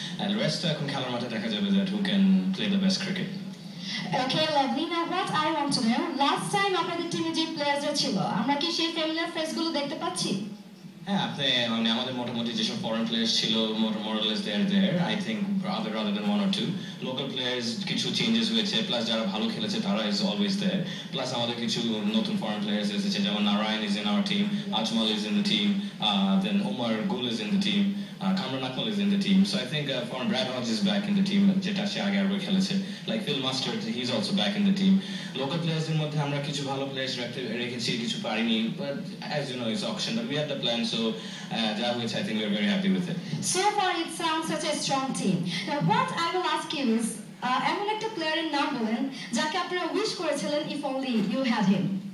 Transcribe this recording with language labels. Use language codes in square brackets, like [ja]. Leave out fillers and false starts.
[en] And rest [bn] এখন খেলার মাঠে দেখা যাবে [en] that who can play the best cricket. Okay, lovely. Now what I want to know, last time [bn] আপনাদের টিমে যে প্লেয়ারসরা ছিল, আমরা কি সেই ফ্যামিলিয়ার ফেসগুলো দেখতে পাচ্ছি? হ্যাঁ, আপনি মানে আমাদের মোটামুটি যেসব [en] foreign players ছিল more or less there I think rather than one or two local players [bn] কিছু চেঞ্জেস হয়েছে [en] plus [bn] যারা ভালো খেলেছে তারা [en] is always there plus [bn] আমাদের কিছু নতুন ফরেন প্লেয়ার্স এসেছে যেমন [en] Narine is in our team, Ajmal is in the team, then Umar Gul is in the team, Kamran Akmal is in the team. So I think foreign Brad Hodge is back in the team. [bn] যেটা সে আগে আরো খেলেছে [en] like Phil Mustard, he's also back in the team. [bn] Local players এর মধ্যে আমরা কিছু ভালো players রেখেছি, কিছু পারিনি, [en] but as you know it's auction but we had the plan, so that which I think we're very happy with it. So far it sounds such a strong team. Now what I will ask you is [bn] এমন একটা player [en] in Nambolen [bn] যাকে আপনারা wish করেছিলেন [en] if only you had him.